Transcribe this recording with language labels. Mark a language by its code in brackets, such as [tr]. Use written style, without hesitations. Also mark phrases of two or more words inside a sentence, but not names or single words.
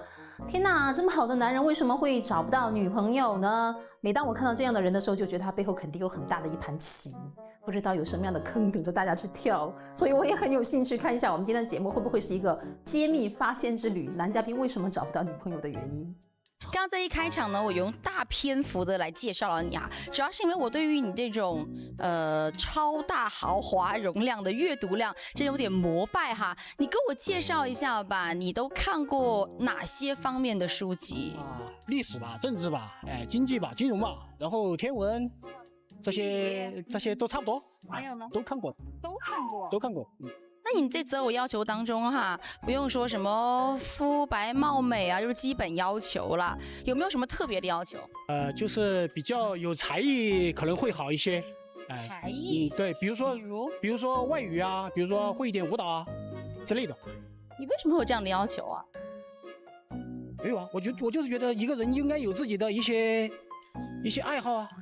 [zh] 天哪，這麼好的男人為什麼會找不到女朋友呢？每當我看到這樣的人的時候，就覺得他背後肯定有很大的一盤棋，不知道有什麼樣的坑等着大家去跳。所以我也很有興趣看一下我們今天的節目會不會是一個揭秘發現之旅，男嘉賓為什麼找不到女朋友的原因。剛剛在一開場呢，我用大篇幅的來介紹了你啊，主要是因為我對於你這種超大豪華容量的閱讀量真有點膜拜哈。你給我介紹一下吧，你都看過哪些方面的書籍？歷史吧，政治吧，經濟吧，金融吧，然後天文，這些都差不多。還有呢？都看過。都看過。那你这擇偶要求當中哈，不用說什麼膚白貌美啊，就是基本要求了。有沒有什麼特別的要求？就是比較有才藝可能會好一些。才藝？對，比如說外語啊，比如說會一點舞蹈啊之類的。你為什麼會有這樣的要求啊？沒有啊，我就是覺得一個人應該有自己的一些愛好啊。